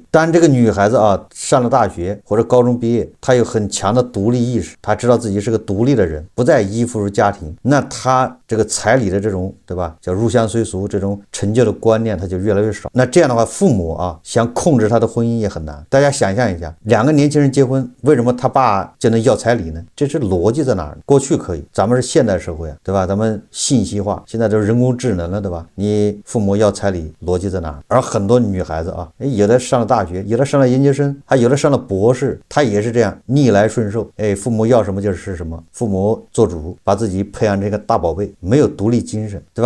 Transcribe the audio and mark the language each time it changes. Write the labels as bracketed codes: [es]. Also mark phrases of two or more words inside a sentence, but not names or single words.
[zh] 當這個女孩子啊上了大學或者高中畢業，她有很強的獨立意識，她知道自己是個獨立的人，不再依附于家庭，那她這個彩禮的這種對吧，叫入鄉隨俗這種陳舊的觀念，她就越來越少。那這樣的話，父母啊想控制她的婚姻也很難。大家想象一下，兩個年輕人結婚，為什麼他爸就能要彩禮呢？這是邏輯在哪兒？過去可以，咱們是現代社會啊，对吧？咱們信息化，現在都是人工智能了，对吧？你父母要彩禮，邏輯在哪兒？而很多女孩子啊，有的上了大學，有的上了研究生，還有的上了博士，她也是這樣逆來順受，父母要什麼就是什麼，父母做主，把自己培養成一個大寶貝，沒有獨立精神，對吧？